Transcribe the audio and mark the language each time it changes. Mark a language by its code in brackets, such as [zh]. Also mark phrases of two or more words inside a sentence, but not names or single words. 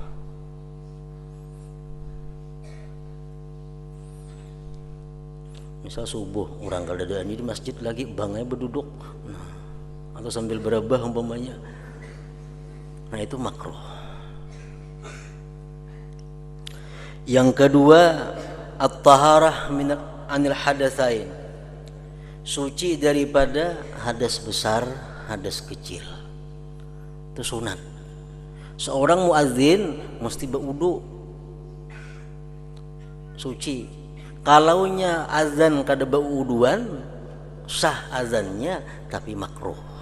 [bjn] Misal subuh orang kalau ada di masjid lagi bangnya berduduk, nah, atau sambil berabah umpamanya, nah itu makruh. [id] Yang kedua, [ar] الطهارة من عن الحدثين, [id] suci daripada hadas besar, hadas kecil. Itu sunat. Seorang muadzin mesti berwudu, suci. [bjn] Kalaunya azan kada berwuduan, sah azannya tapi makruh.